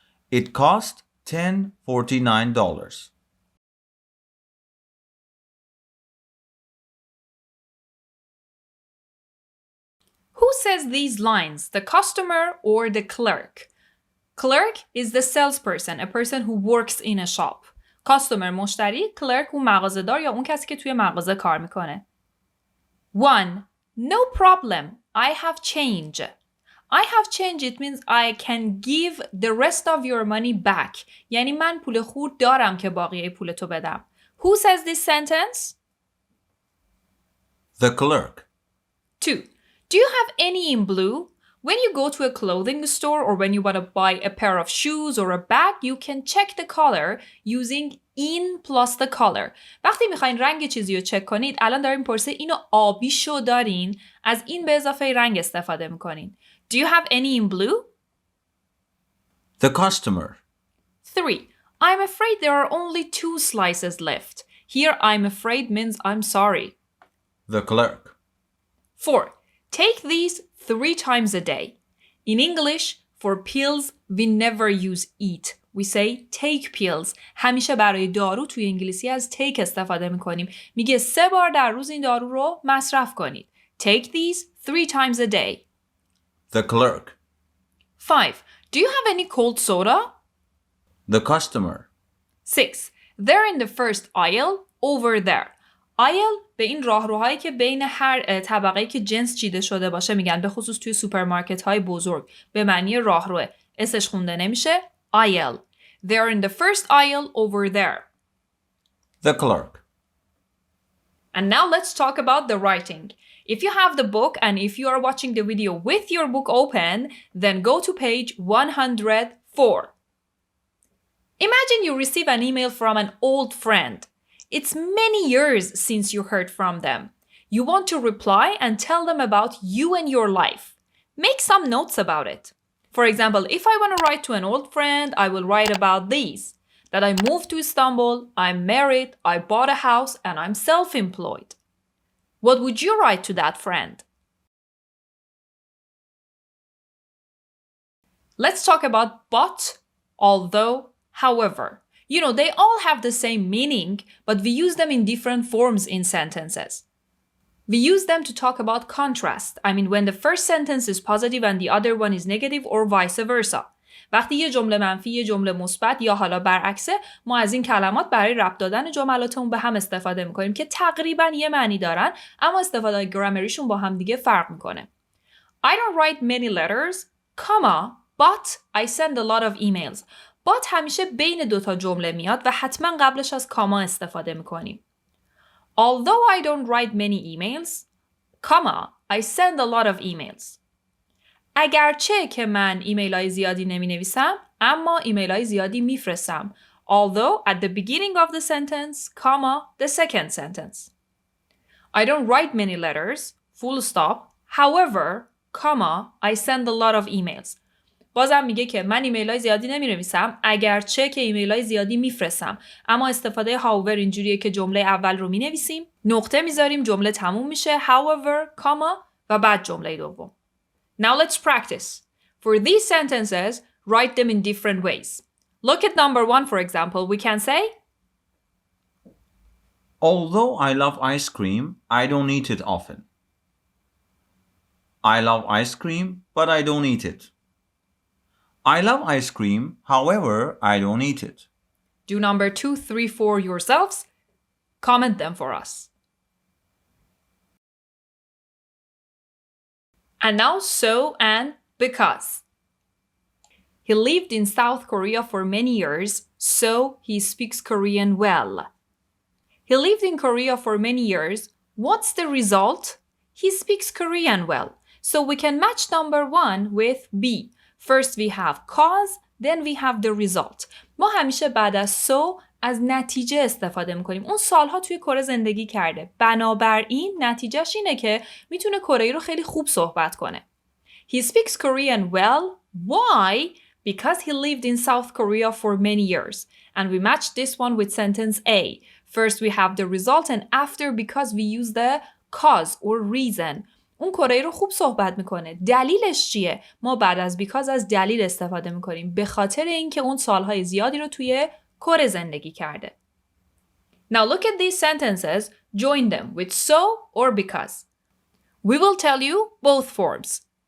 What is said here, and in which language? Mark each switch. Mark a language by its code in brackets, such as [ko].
[en] It cost $10.49. Who says these lines, the customer or the clerk? Clerk is the salesperson, a person who works in a shop. [fa] Customer مشتری، clerk اون مغازه‌دار یا اون کسی که توی مغازه کار میکنه. [en] 1. No problem. I have change. I have change, it means I can give the rest of your money back. [fa] یعنی من پول خورد دارم که باقیه پول تو بدم. [en] Who says this sentence? The clerk. 2. Do you have any in blue? When you go to a clothing store or when you want to buy a pair of shoes or a bag, you can check the color using in plus the color. [fa] وقتی میخواین رنگ چیزی رو چک کنید، الان داریم پرسه اینو آبی شو دارین، از این به اضافه رنگ استفاده میکنین. [en] Do you have any in blue? The customer. 3. I'm afraid there are only 2 slices left. Here I'm afraid means I'm sorry. The clerk. 4. Take these 3 times a day. In English, for pills, we never use eat. We say take pills. [fa] همیشه برای دارو توی انگلیسی از take استفاده میکنیم. میگه 3 بار در روز این دارو رو مصرف کنید. [en] Take these 3 times a day. The clerk. 5. Do you have any cold soda? The customer. 6. They're in the first aisle over there. [fa] aisle به این راهروهایی که بین هر طبقه‌ای که جنس چیده شده باشه میگن، به خصوص توی سوپرمارکت های بزرگ به معنی راهروه. اسش خونده نمیشه. [en] aisle. They're in the first aisle over there. The clerk. And now let's talk about the writing. If you have the book and if you are watching the video with your book open, then go to page 104. Imagine you receive an email from an old friend. It's many years since you heard from them. You want to reply and tell them about you and your life. Make some notes about it. For example, if I want to write to an old friend, I will write about these. That I moved to Istanbul, I'm married, I bought a house, and I'm self-employed. What would you write to that friend? Let's talk about but, although, however. You know, they all have the same meaning, but we use them in different forms in sentences. We use them to talk about contrast. I mean, when the first sentence is positive and the other one is negative or vice versa. [fa] وقتی یه جمله منفی، یه جمله مثبت یا حالا برعکسه، ما از این کلمات برای ربط دادن جملاتمون به هم استفاده میکنیم که تقریبا یه معنی دارن، اما استفاده گرامریشون با هم دیگه فرق میکنه. [en] I don't write many letters, comma, but I send a lot of emails. [fa] But همیشه بین دوتا جمله میاد و حتما قبلش از کاما استفاده میکنیم. [en] Although I don't write many emails, comma, I send a lot of emails. [fa] اگرچه که من ایمیل های زیادی نمی نویسم، اما ایمیل های زیادی می فرستم. [en] Although at the beginning of the sentence, comma, the second sentence. I don't write many letters, full stop. However, comma, I send a lot of emails. [fa] بازم میگه که من ایمیل های زیادی نمی نویسم، اگرچه که ایمیل های زیادی می فرستم. اما استفاده however اینجوریه که جمله اول رو می نویسیم، نقطه میذاریم، جمله تموم میشه، however, comma و بعد جمله دوم. [en] Now let's practice. For these sentences, write them in different ways. Look at number 1, for example. We can say, Although I love ice cream, I don't eat it often. I love ice cream, but I don't eat it. I love ice cream, however, I don't eat it. Do number 2, 3, 4 yourselves. Comment them for us. And now so and because. He lived in South Korea for many years, so he speaks Korean well. He lived in Korea for many years. What's the result? He speaks Korean well. So we can match number 1 with B. First we have cause, then we have the result. [fa] ما همیشه بعد از so از نتیجه استفاده میکنیم. اون سالها توی کره زندگی کرده. بنابراین نتیجهش اینه که میتونه کره رو خیلی خوب صحبت کنه. [en] He speaks Korean well. Why? Because he lived in South Korea for many years. And we match this one with sentence A. First we have the result and after because we use the cause or reason. [fa] اون کره رو خوب صحبت میکنه. دلیلش چیه؟ ما بعد از because از دلیل استفاده میکنیم. به خاطر اینکه اون سالهای زیادی رو توی کره زندگی کرده. [en] Now look at these sentences. Join them with so or because. We will tell you both forms.